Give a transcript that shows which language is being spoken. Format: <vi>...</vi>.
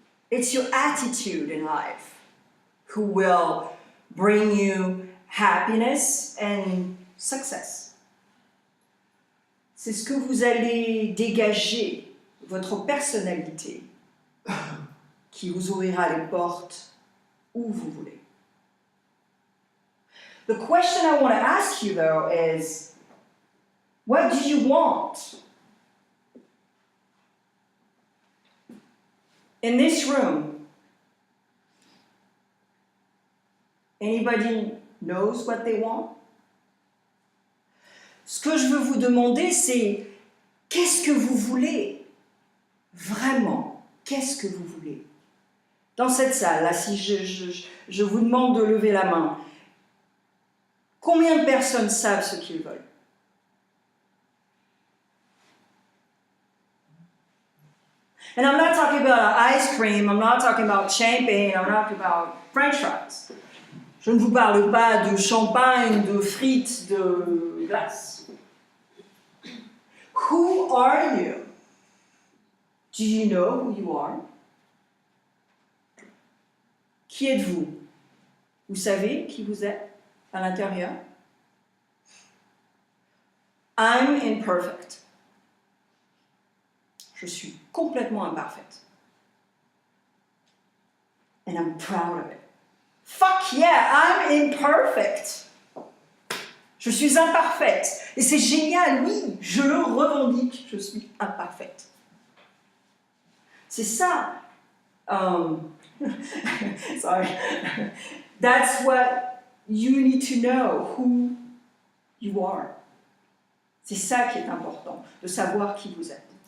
<en>It's your attitude in life who will bring you happiness and success.</en> <fr>C'est ce que vous allez dégager, votre personnalité, qui vous ouvrira les portes où vous voulez.</fr> <en>The question I want to ask you though is, what do you want? In this room, anybody knows what they want?</en> <fr>Ce que je veux vous demander, c'est qu'est-ce que vous voulez? Vraiment, qu'est-ce que vous voulez? Dans cette salle, là, si je vous demande de lever la main, combien de personnes savent ce qu'ils veulent?</fr> <en>And I'm not talking about ice cream, I'm not talking about champagne, I'm not talking about French fries.</en> <fr>Je ne vous parle pas de champagne, de frites, de glace.</fr> <en>Who are you? Do you know who you are?</en> <fr>Qui êtes-vous? Vous savez qui vous êtes à l'intérieur?</fr> <en>I'm imperfect.</en> <fr>Je suis complètement imparfaite.</fr> <en>And I'm proud of it. Fuck yeah, I'm imperfect.</en> <fr>Je suis imparfaite. Et c'est génial, oui, je le revendique, je suis imparfaite. C'est ça.</fr> <en>Sorry. That's what you need to know, who you are.</en> <fr>C'est ça qui est important, de savoir qui vous êtes.</fr>